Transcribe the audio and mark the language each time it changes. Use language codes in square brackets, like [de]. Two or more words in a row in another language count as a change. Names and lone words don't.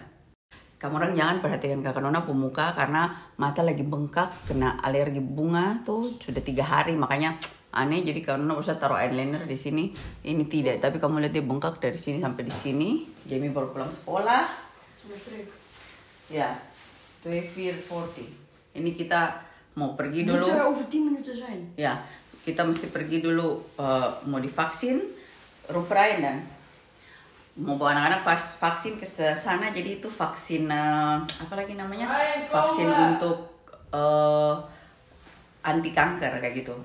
[id] Kamu orang jangan perhatikan Kakak Nona pemuka karena mata lagi bengkak, kena alergi bunga tuh sudah 3 hari, makanya aneh. Jadi Kakak Nona usah taruh eyeliner di sini. Ini tidak, tapi kamu lihat dia bengkak dari sini sampai di sini. Jamie baru pulang sekolah. Ya, 2:40. Ini kita mau pergi dulu. [nl] Over 10 minuten zijn. [id] Ya, kita mesti pergi dulu mau divaksin. Ruprain dan mau bawa anak-anak vaksin ke sana. Jadi itu vaksin apa lagi namanya? Vaksin untuk anti kanker kayak gitu.